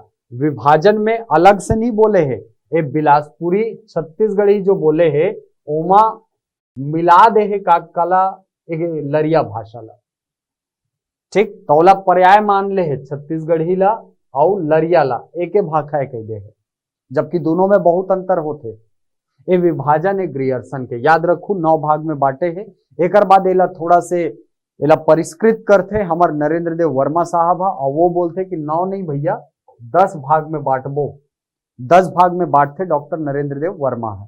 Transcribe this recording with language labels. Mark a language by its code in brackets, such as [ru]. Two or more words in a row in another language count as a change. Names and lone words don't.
[hne] विभाजन में अलग से नहीं बोले है, ये बिलासपुरी छत्तीसगढ़ी जो बोले है ओमा मिला दे है का कला लरिया भाषा ला। ठीक, तौला पर्याय मान ले है छत्तीसगढ़ी ला और लरिया ला एक भाखा कह दे है, जबकि दोनों में बहुत अंतर होते। ये विभाजन है ग्रियर्सन के। याद रखू 9 भाग में बांटे है। एक बाद एला थोड़ा से एला परिष्कृत करते हमार नरेंद्र देव वर्मा साहब और वो बोलते कि 9 नहीं भैया 10 भाग में बांटबो, 10 भाग में बांटते डॉक्टर नरेंद्र देव वर्मा है।